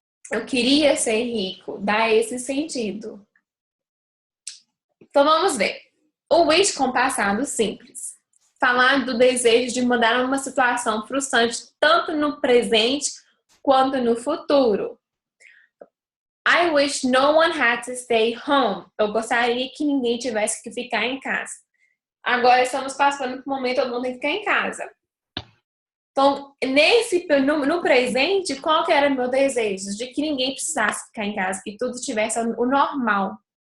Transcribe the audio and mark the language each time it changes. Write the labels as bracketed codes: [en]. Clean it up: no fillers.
[pt] Eu queria ser rico, dá esse sentido. Então vamos ver. O wish com passado simples. Falar do desejo de mudar uma situação frustrante tanto no presente quanto no futuro. [en] I wish no one had to stay home. [pt] Eu gostaria que ninguém tivesse que ficar em casa. Agora estamos passando por um momento todo mundo tem que ficar em casa. Então, no presente, qual que era o meu desejo? De que ninguém precisasse ficar em casa, que tudo tivesse o normal.